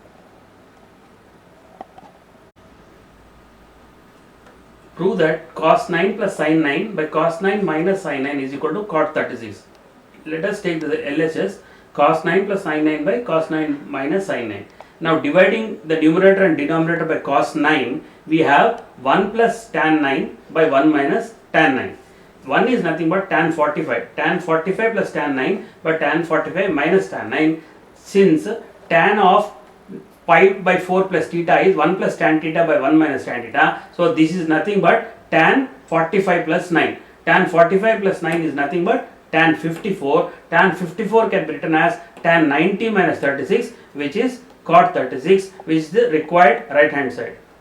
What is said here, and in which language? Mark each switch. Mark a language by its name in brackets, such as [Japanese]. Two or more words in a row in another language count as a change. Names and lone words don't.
[English] Prove that cos 9 plus sin 9 by cos 9 minus sin 9 is equal to cot 36. Let us take the LHS. Cos 9 plus sin 9 by cos 9 minus sin 9. Now dividing the numerator and denominator by cos 9, we have 1 plus tan 9 by 1 minus tan 9. 1 is nothing but tan 45. Tan 45 plus tan 9 by tan 45 minus tan 9. Since tan of pi by 4 plus theta is 1 plus tan theta by 1 minus tan theta. So this is nothing but tan 45 plus 9. Tan 45 plus 9 is nothing but tan 54. Tan 54 can be written as tan 90 minus 36, which is cot 36, which is the required right hand side.